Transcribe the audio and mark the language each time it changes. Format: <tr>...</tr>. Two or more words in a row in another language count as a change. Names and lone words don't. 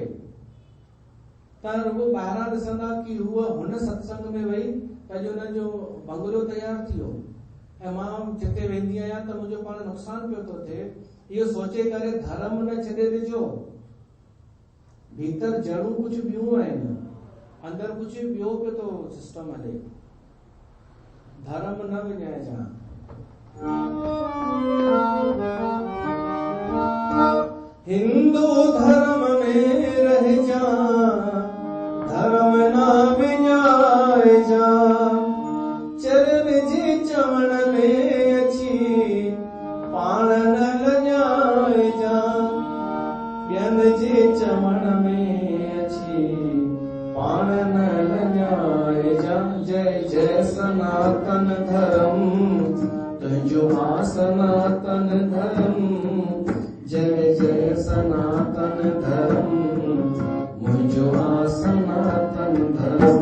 <sd>तव्हां रुॻो ॿाहिरां ॾिसंदा कि हूअ हुन सत्संग में वई त अॼु हुनजो बंगलो तयारु थी वियो, ऐं मां जिते वेंदी आहियां त मुंहिंजो पाण नुक़सानु पियो थो थिए। इहो सोचे करे धर्म न छॾे ॾिजो। भीतर जड़ूं कुझु ॿियूं आहिनि, अंदरि कुझु ॿियो पियो थो सिस्टम हले। धर्म न विञाइजां। हिंदू धर्म में रहजा, धर्म ना विञाइजा। चरण जे चवण में अची पाण न लॼाइजा। ॿियनि जे चवण में अची पाण न लॼाइजा। जय जय सनातन धर्म, तुंहिंजो आ सनातन धर्म। जय जय सनातन धर्म, मुंहिंजो आ सनातन धर्म।</sd>